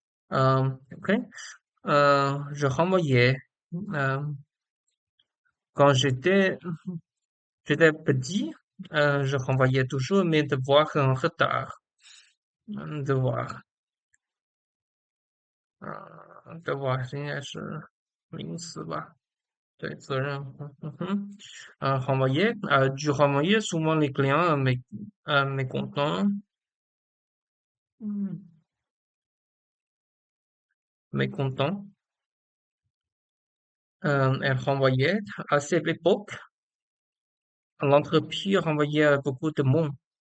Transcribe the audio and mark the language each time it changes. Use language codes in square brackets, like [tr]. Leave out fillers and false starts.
[fr] OK，je renvoyais. Quand j'étais petit, je renvoyais toujours mes devoirs en retard. [zh] Devoir，devoir 应该是名词吧？对，责任。 [fr] renvoyer，je renvoyais souvent les clients mécontents. 嗯 mécontents. Elle renvoyait à cette époque, l'entreprise renvoyait beaucoup de monde.